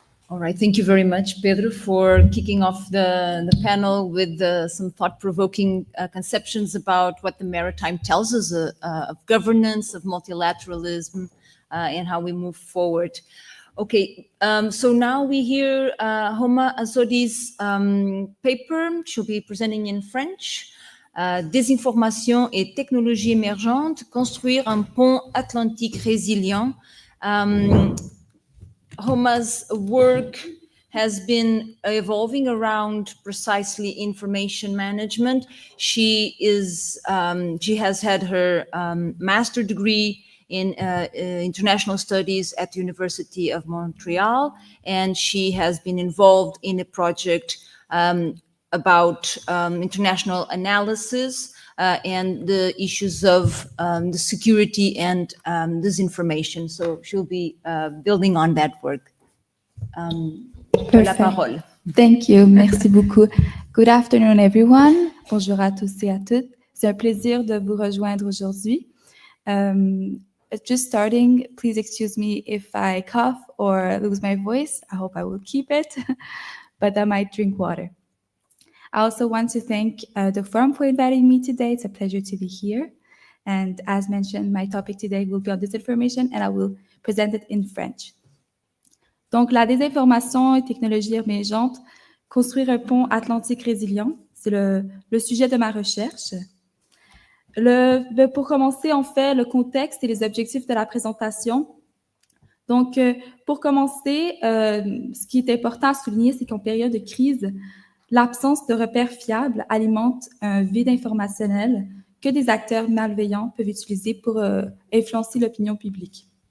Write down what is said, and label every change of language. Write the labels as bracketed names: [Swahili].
[English] All right, thank you very much, Pedro, for kicking off the panel with some thought-provoking conceptions about what the maritime tells us of governance, of multilateralism, and how we move forward. Okay, so now we hear Homa Azodi's paper. She'll be presenting in French. [French] Désinformation et technologies émergentes, construire un pont atlantique résilient. [English] Homa's work has been evolving around precisely information management. She has had her master's degree in international studies at the University of Montreal, and she has been involved in a project about international analysis and the issues of the security and disinformation. So she'll be building on that work. [French] La parole. [English] Thank you. [French] Merci beaucoup. [English] Good afternoon, everyone. [French] Bonjour à tous et à toutes. C'est un plaisir de vous rejoindre aujourd'hui. [English] Just starting, please excuse me if I cough or lose my voice. I hope I will keep it, but I might drink water. I also want to thank the forum for inviting me today. It's a pleasure to be here. And as mentioned, my topic today will be on disinformation, and I will present it in French. [French] Donc, la désinformation et technologie émergente, construire un pont atlantique résilient, c'est le sujet de ma recherche. Pour commencer, en fait, le contexte et les objectifs de la présentation. Donc, pour commencer, ce qui est important à souligner, c'est qu'en période de crise, l'absence de repères fiables alimente un vide informationnel que des acteurs malveillants peuvent utiliser pour influencer l'opinion publique.